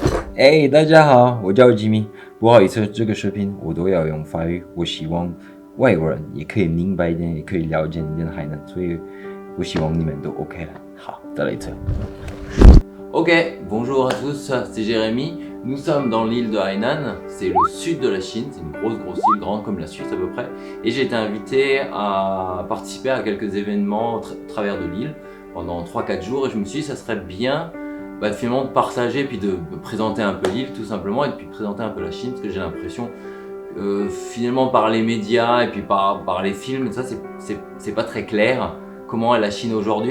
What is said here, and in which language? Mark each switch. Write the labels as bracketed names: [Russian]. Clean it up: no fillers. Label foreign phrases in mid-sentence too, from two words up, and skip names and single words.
[Chinese] 哎，大家好，我叫吉米。不好意思，这个视频我都要用法语。我希望外国人也可以明白一点，也可以了解一点海南，所以我希望你们都 OK 了。好，再来一次。 [French] Ok, bonjour à tous, c'est Jérémy. Nous sommes dans l'île de Hainan, c'est le sud de la Chine, c'est une grosse île, grande comme la Suisse à peu près. Et j'ai été invité à participer à quelques événements au travers de l'île pendant 3-4 jours. Et je me suis dit ça serait bien finalement de partager puis de présenter un peu l'île tout simplement et puis de présenter un peu la Chine parce que j'ai l'impression finalement par les médias et puis par les films, ça c'est pas très clair comment est la Chine aujourd'hui.